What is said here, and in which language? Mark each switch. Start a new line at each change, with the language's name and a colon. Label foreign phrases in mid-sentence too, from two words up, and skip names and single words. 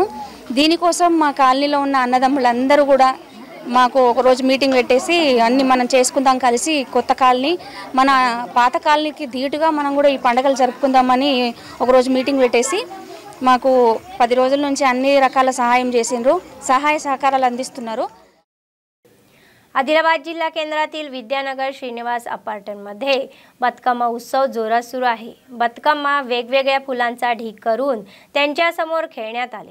Telugu: దీనికోసం మా కాలనీలో ఉన్న అన్నదమ్ములందరూ కూడా మాకు ఒకరోజు మీటింగ్ పెట్టేసి అన్ని మనం చేసుకుందాం కలిసి, కొత్త కాలనీ మన పాత కాలనీకి ధీటుగా మనం కూడా ఈ పండుగలు జరుపుకుందామని ఒకరోజు మీటింగ్ పెట్టేసి మాకు 10 రోజుల నుంచి అన్ని రకాల सहाय చేసిండ్రు, సహాయ సహకారాలు అందిస్తున్నారు.
Marathi: आदिलाबाद जिल्हा केंद्रातील विद्यानगर श्रीनिवास अपार्टमेंटमध्ये बतकम्मा उत्सव जोरात सुरू आहे. बतकम्मा वेगवेगळ्या फुलांचा ढीग करून त्यांच्या समोर खेळण्यात आले.